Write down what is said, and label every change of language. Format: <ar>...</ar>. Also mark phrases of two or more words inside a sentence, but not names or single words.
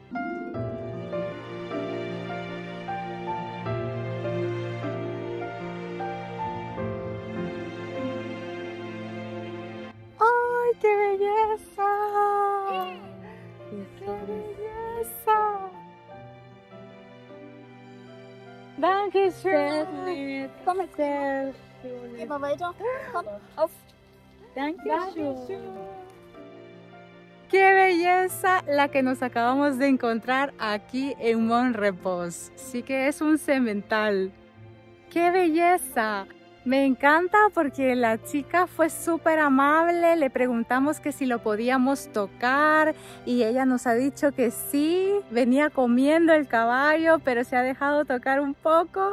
<es>¡Ay, qué belleza! ¡Qué belleza!</es> <de>Dankeschön! Komm her! Geh mal weiter. Komm, auf. Dankeschön.</de> <es>¡Qué belleza la que nos acabamos de encontrar aquí en Mon Repos! Sí que es un semental. ¡Qué belleza! Me encanta porque la chica fue súper amable, le preguntamos que si lo podíamos tocar y ella nos ha dicho que sí, venía comiendo el caballo, pero se ha dejado tocar un poco.</es>